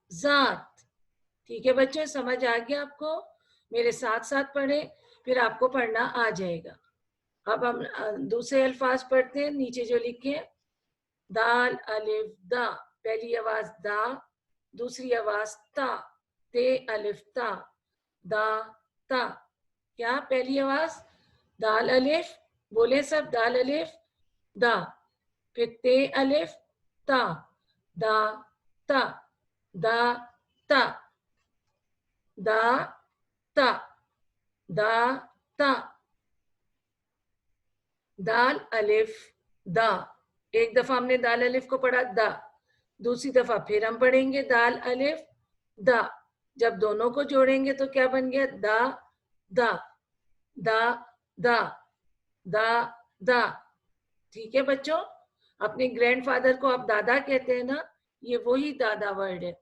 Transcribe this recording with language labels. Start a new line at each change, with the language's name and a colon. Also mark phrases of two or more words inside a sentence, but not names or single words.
Urdu: ٹھیک ہے بچوں، سمجھ آ گیا آپ کو؟ میرے ساتھ ساتھ پڑھیں۔ پھر آپ کو پڑھنا آ جائے گا. اب ہم دوسرے الفاظ پڑھتے ہیں. نیچے جو لکھے دال الف دا، پہلی آواز دا، دوسری آواز تا، تے الف تا، دا تا. کیا پہلی آواز دال الف، بولے سب دال الف دا، پھر تے الف تا، دا تا، دا تا، دا تا، دا تا. دال الف دا. ایک دفعہ ہم نے دال الف کو پڑھا دا، دوسری دفعہ پھر ہم پڑھیں گے دال الف دا. جب دونوں کو جوڑیں گے تو کیا بن گیا؟ دا دا دا دا دا دا. ٹھیک ہے بچوں، اپنے
English: grand father
Urdu: کو آپ دادا کہتے ہیں نا، یہ وہی دادا ورڈ ہے.